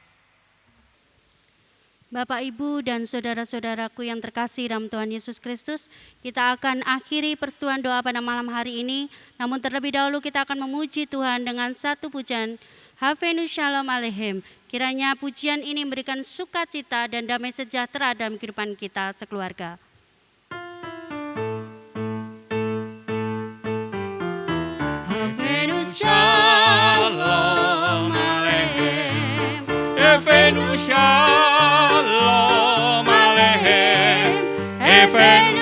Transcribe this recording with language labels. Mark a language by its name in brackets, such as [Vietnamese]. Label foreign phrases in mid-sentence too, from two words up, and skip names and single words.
[Indonesian] Bapak, Ibu, dan saudara-saudaraku yang terkasih dalam Tuhan Yesus Kristus, kita akan akhiri persetujuan doa pada malam hari ini. Namun terlebih dahulu kita akan memuji Tuhan dengan satu pujian, [Hebrew] הבאנו שלום עליכם. [Indonesian] Kiranya pujian ini memberikan sukacita dan damai sejahtera dalam kehidupan kita sekeluarga. [Hebrew] הבאנו שלום עליכם, הבאנו שלום עליכם, הבאנו